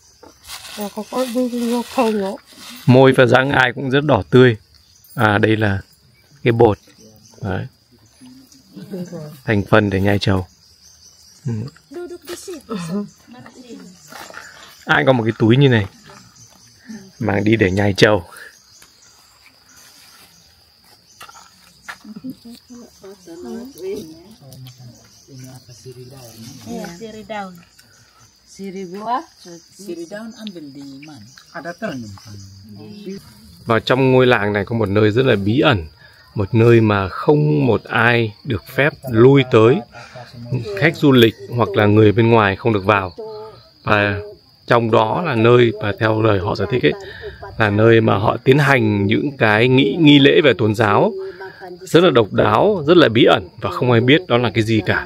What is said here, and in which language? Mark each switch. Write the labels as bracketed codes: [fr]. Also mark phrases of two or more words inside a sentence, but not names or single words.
[vi] Môi và răng ai cũng rất đỏ tươi. À, đây là cái bột. Đấy. Thành phần để nhai trầu. Ai có một cái túi như này mang đi để nhai trầu. [ms] Siri daun. Siri buah. Siri daun ambil di mana? Ada tanam. [vi] Và trong ngôi làng này có một nơi rất là bí ẩn, một nơi mà không một ai được phép lui tới, khách du lịch hoặc là người bên ngoài không được vào. Và trong đó là nơi và theo lời họ giải thích ấy, là nơi mà họ tiến hành những cái nghi lễ về tôn giáo rất là độc đáo, rất là bí ẩn và không ai biết đó là cái gì cả.